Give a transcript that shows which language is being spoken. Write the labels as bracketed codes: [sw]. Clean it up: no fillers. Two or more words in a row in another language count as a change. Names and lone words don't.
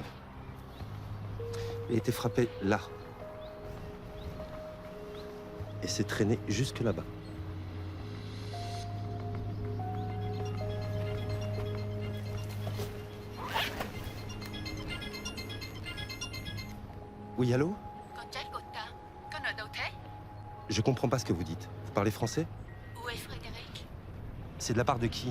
[fr] Il a été frappé là. Et s'est traîné jusque là-bas. Oui, allô? [vi] Con trai của ta, con ở đâu thế? [fr] Je comprends pas ce que vous dites. Vous parlez français? Où est Frédéric? C'est de la part de qui?